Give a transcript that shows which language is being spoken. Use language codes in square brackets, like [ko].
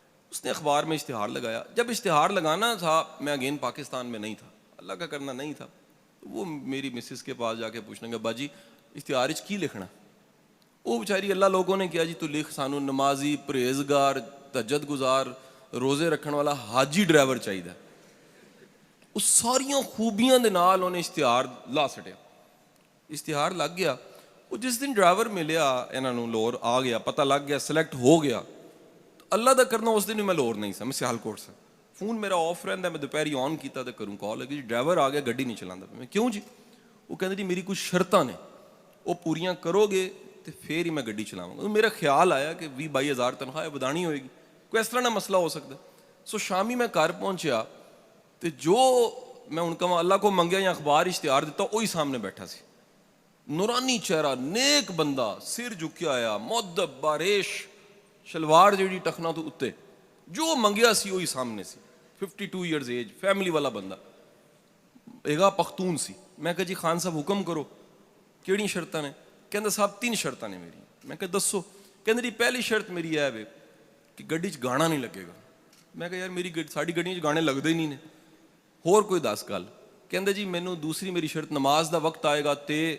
[ur] اس نے اخبار میں اشتہار لگایا. جب اشتہار لگانا تھا, میں اگین پاکستان میں نہیں تھا, اللہ کا کرنا نہیں تھا, وہ میری مسز کے پاس جا کے پوچھنے گا [pa] باجی اشتہار کی لکھنا؟ وہ بیچاری اللہ لوگوں نے کیا جی تو لکھ سانو نمازی, پرہیزگار, تہجد گزار, روزے رکھنے والا حاجی ڈرائیور چاہیے. اس ساریاں خوبیاں دے نال انہیں اشتہار لا سٹیا. اشتہار لگ گیا. وہ جس دن ڈرائیور ملیا انہاں نوں, لاہور آ گیا, پتہ لگ گیا, سلیکٹ ہو گیا, تو اللہ دا کرنا اس دن بھی میں لاہور نہیں سا, میں سیالکوٹ سے. فون میرا آف رہندا, میں دوپہری آن کیتا تو کروں کال لگی, جی ڈرائیور آ گیا, گڈی نہیں چلاندا. میں کیوں جی؟ وہ کہندے جی میری کچھ شرطاں نے, وہ پوریاں کرو گے تو پھر ہی میں گڈی چلاواں گا. میرا خیال آیا کہ 20-22 ہزار تنخواہ ودانی ہوئے گی, کوئی اس طرح نہ مسئلہ ہو سکتا. سو شامی میں گھر پہنچیا تو جو میں ان کا اللہ کو منگیا یا اخبار اشتہار دیتا, وہی سامنے بیٹھا سی, نورانی چہرہ, نیک بندہ, سر جھکیا آیا, مؤدب, باریش, شلوار جیڑی ٹخنا تو اتے, جو منگیا سی وہی سامنے سی. [en] 52 years age, [pa] فیملی والا بندہ, ایگا پختون سی. میں کہا جی خان صاحب حکم کرو, کیڑی شرطاں نے؟ کہندا صاحب 3 شرطاں نے میری. میں کہا دسو. کہندا جی پہلی شرط میری ہے وے کہ گڈی چ گانا نہیں لگے گا. میں کہا یار میری ساڈی گڈیاں چ گانے لگدے ہی نہیں نے, ہور کوئی 10 گل. کہندا جی مینوں دوسری میری شرط, نماز دا وقت آئے گا تے.